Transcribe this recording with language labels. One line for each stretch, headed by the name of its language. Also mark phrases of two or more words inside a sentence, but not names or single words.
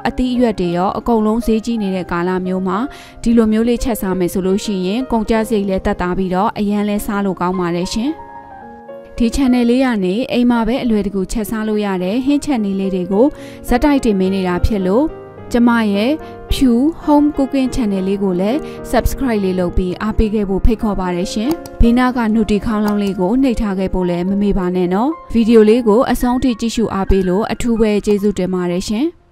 Burmese: အသီးအရွက်တွေရောအကုန်လုံးဈေးကြီးနေတဲ့ကာလမျိုးမှာဒီလိုမျိုးလေးချက်စားမယ်ဆိုလို့ရှိရင်ကုန်ကျစရိတ်လည်းတက်တာပြီးတော့အရန်လဲစားလို့ကောင်းပါတယ်ရှင်ဒီ channel လေးကနေအိမ်မှာပဲအလွယ်တကူချက်စားလို့ရတဲ့ဟင်းချက်နည်းလေးတွေကိုဇက်တိုက်တင်ပေးနေတာဖြစ်လို့ကျမရဲ့ဖြူ
English: home cooking channel
Burmese: လေးကိုလည်း subscribe လေးလုပ်ပြီးအားပေးခဲ့ဖို့ဖိတ်ခေါ်ပါတယ်ရှင်ဘေးနားက notification ခေါင်းလောင်းလေးကိုနှိပ်ထားခဲ့ဖို့လည်းမမေ့ပါနဲ့နော်ဗီဒီယိုလေးကိုအဆုံးထိကြည့်ရှုအားပေးလို့အထူးပဲကျေးဇူးတင်ပါတယ်ရှင်